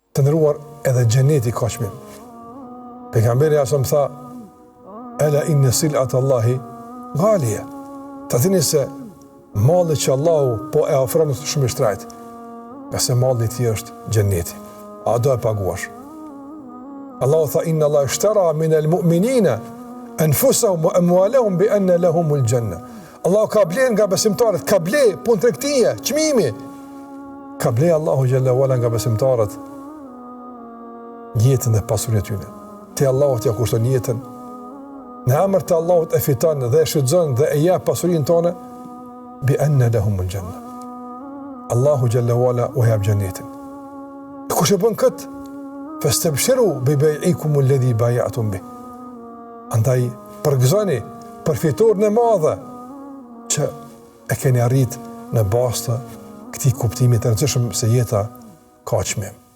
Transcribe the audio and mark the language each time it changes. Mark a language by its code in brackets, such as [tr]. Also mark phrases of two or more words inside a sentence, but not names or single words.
[sq] Të ndëruar, edhe xheneti ka çmim. Pejgamberi asam tha, [ar] ألا إن سلعة الله غالية. [sq] Të dini se malli që Allahu po e ofron është shumë i shtrejtë. Nga se malli i tij është xheneti. A do e paguash? Allahu tha, [ar] إن الله اشترى من المؤمنين أنفسهم وأموالهم بأن لهم الجنة. [sq] Allahu ka bler nga besimtarët, ka ble punë tregtie, çmimi. Ka ble Allahu [ar] جل وعلا [sq] nga besimtarët jetën dhe pasurinë e tyre. Te Allahu t'ia kushton jetën. Në emër të Allahut e fiton dhe e shfrytëzon dhe e jep pasurinë tonë [ar] بأن لهم الجنة. [sq] Allahu [ar] جل وعلا [sq] u jep xhenetin. Kush e bën kët? [ar] فاستبشروا ببيعكم الذي بايعتم به. [sq] Andaj përgëzoni për fitoren e madhe që e keni arrit në bazë të këtij kuptimi të rëndësishëm se jeta ka çmim.